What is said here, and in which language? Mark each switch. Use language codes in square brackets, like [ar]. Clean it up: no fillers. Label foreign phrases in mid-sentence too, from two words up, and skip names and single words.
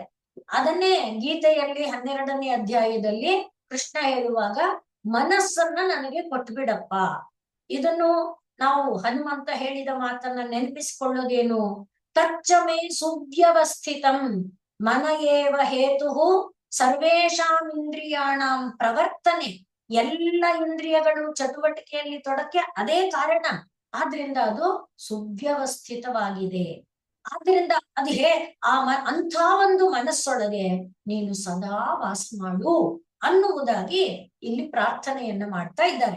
[kn] ಅದನ್ನೇ ಗೀತೆಯಲ್ಲಿ 12ನೇ ಅಧ್ಯಾಯದಲ್ಲಿ ಕೃಷ್ಣ ಹೇಳುವಾಗ ಮನಸ್ಸನ್ನ ನನಗೆ ಕೊಟ್ಬಿಡಪ್ಪ. ಇದನ್ನು ನಾವು ಹನುಮಂತ ಹೇಳಿದ ಮಾತನ್ನ ನೆನಪಿಸಿಕೊಳ್ಳೋದೇನು? [sa] ತಚ್ಚಮೇ ಸುವ್ಯವಸ್ಥಿತಂ ಮನ ಏವ ಹೇತು ಸರ್ವೇಷಾಂ ಇಂದ್ರಿಯಾಣಂ ಪ್ರವರ್ತನೆ. [kn] ಎಲ್ಲ ಇಂದ್ರಿಯಗಳು ಚಟುವಟಿಕೆಯಲ್ಲಿ ತೊಡಕೆ ಅದೇ ಕಾರಣ. ಆದ್ರಿಂದ ಅದು ಸುವ್ಯವಸ್ಥಿತವಾಗಿದೆ. ಆದ್ರಿಂದ ಅದು ಅಂಥ ಒಂದು ಮನಸ್ಸೊಳಗೆ ನೀನು ಸದಾ ವಾಸ ಮಾಡು ಅನ್ನುವುದಾಗಿ ಇಲ್ಲಿ ಪ್ರಾರ್ಥನೆಯನ್ನ ಮಾಡ್ತಾ ಇದ್ದಾರೆ.